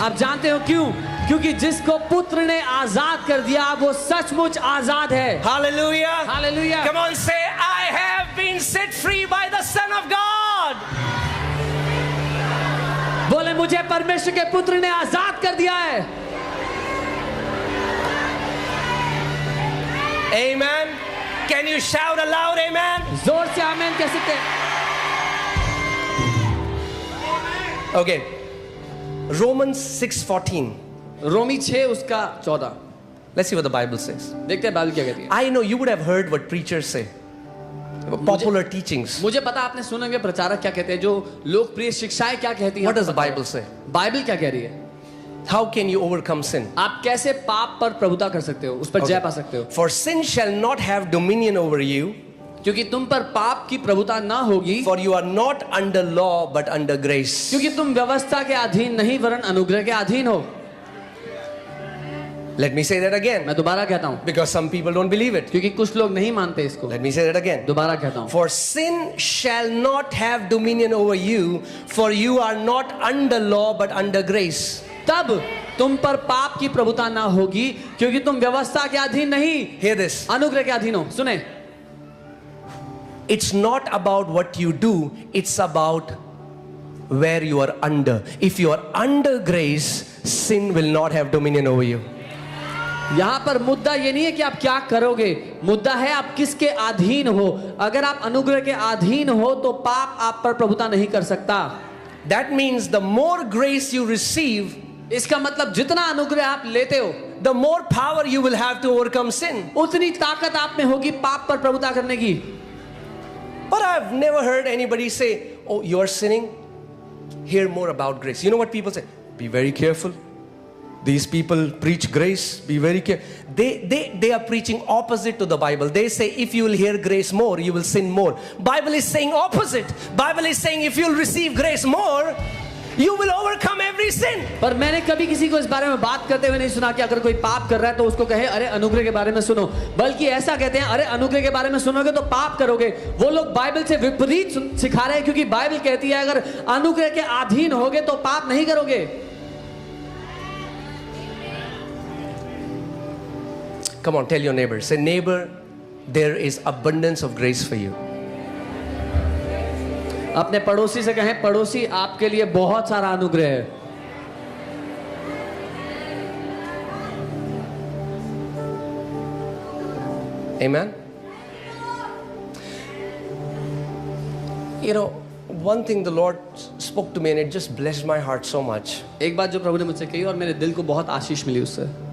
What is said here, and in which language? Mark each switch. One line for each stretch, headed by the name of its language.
Hindi: आप जानते हो क्यों? क्योंकि जिसको पुत्र ने आजाद कर दिया वो सचमुच आजाद है।
English: Hallelujah.
Hindi: Hallelujah.
English: Come on, say, I have been set free by the Son of God.
Hindi: बोले मुझे परमेश्वर के पुत्र ने आजाद कर दिया है।
English: Amen. Can you shout aloud, amen?
Hindi: जोर से आमीन कह सकते हैं।
English: Okay. Romans 6:14.
Hindi: रोमी 6 उसका 14।
English: Let's see what the Bible says.
Hindi: देखते हैं बाइबल क्या कहती है।
English: I know you would have heard what preachers say. Popular teachings.
Hindi: मुझे पता आपने सुनेंगे प्रचारक क्या कहते हैं, जो लोकप्रिय शिक्षाएं क्या कहती हैं।
English: What does the Bible say?
Hindi: Bible क्या कह रही है?
English: How can you overcome sin?
Hindi: आप कैसे पाप पर प्रभुता कर सकते हो, उस पर जय पा सकते हो?
English: For sin shall not have dominion over you,
Hindi: क्योंकि तुम पर पाप की प्रभुता ना होगी,
English: for you are not under law but under grace.
Hindi: क्योंकि तुम व्यवस्था के अधीन नहीं वरन अनुग्रह के अधीन हो।
English: Let me say that again,
Hindi: मैं दोबारा कहता हूँ,
English: because some people don't believe it.
Hindi: क्योंकि कुछ लोग नहीं मानते इसको।
English: Let me say that again.
Hindi: दोबारा कहता हूँ,
English: For sin shall not have dominion over you, for you are not under law but under grace.
Hindi: तब तुम पर पाप की प्रभुता ना होगी, क्योंकि तुम व्यवस्था के अधीन नहीं,
English: Hear this.
Hindi: अनुग्रह के अधीन हो। सुने,
English: It's not about what you do, it's about where you are under. If you are under grace, sin will not have dominion over you.
Hindi: यहाँ पर मुद्दा ये नहीं है कि आप क्या करोगे, मुद्दा है आप किसके अधीन हो। अगर आप अनुग्रह के अधीन हो तो पाप आप पर प्रभुता नहीं कर सकता।
English: That means the more grace you receive,
Hindi: इसका मतलब जितना अनुग्रह आप लेते हो,
English: the more power you will have to overcome sin.
Hindi: उतनी ताकत आप में होगी पाप पर प्रभुता करने की।
English: But I've never heard anybody say, oh, you are sinning? Hear more about grace. You know what people say? Be very careful. These people preach grace. Be very careful. They are preaching opposite to the Bible. They say if you will hear grace more, you will sin more. Bible is saying opposite. Bible is saying if you will receive grace more, you will overcome every sin.
Hindi: पर मैंने कभी किसी को इस बारे में बात करते हुए नहीं सुना कि अगर कोई पाप कर रहा है तो उसको कहे अरे अनुग्रह के बारे में सुनो, बल्कि ऐसा कहते हैं अरे अनुग्रह के बारे में सुनोगे तो पाप करोगे। वो लोग बाइबल से विपरीत सिखा रहे हैं, क्योंकि बाइबल कहती है अगर अनुग्रह के अधीन होगे तो पाप नहीं करोगे।
English: Come on, tell your neighbor. Say, neighbor, there is abundance of grace for you.
Hindi: अपने पड़ोसी से कहें, पड़ोसी आपके लिए बहुत सारा अनुग्रह है।
English: Amen. You know, one thing the Lord spoke to me and it just blessed my heart so much.
Hindi: एक बात जो प्रभु ने मुझसे कही और मेरे दिल को बहुत आशीष मिली उससे।